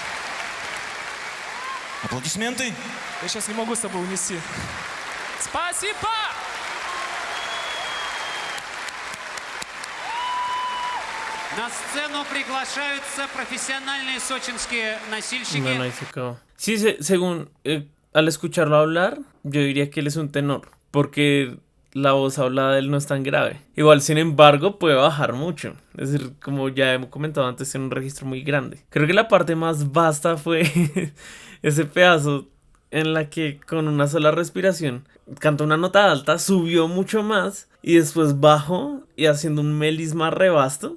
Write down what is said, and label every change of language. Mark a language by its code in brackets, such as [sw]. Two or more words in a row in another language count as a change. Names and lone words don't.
[ru] Аплодисменты. Я сейчас не могу с собой унести. Спасибо! На сцену приглашаются профеsionales сочинские носильщики. [es] Bueno, ahí se acabó. Sí, según al escucharlo hablar, yo diría que él es un tenor, porque la voz hablada de él no es tan grave. Igual, sin embargo, puede bajar mucho. Es decir, como ya hemos comentado antes, tiene un registro muy grande. Creo que la parte más vasta fue ese pedazo en la que con una sola respiración cantó una nota alta, subió mucho más y después bajó y haciendo un melisma re vasto.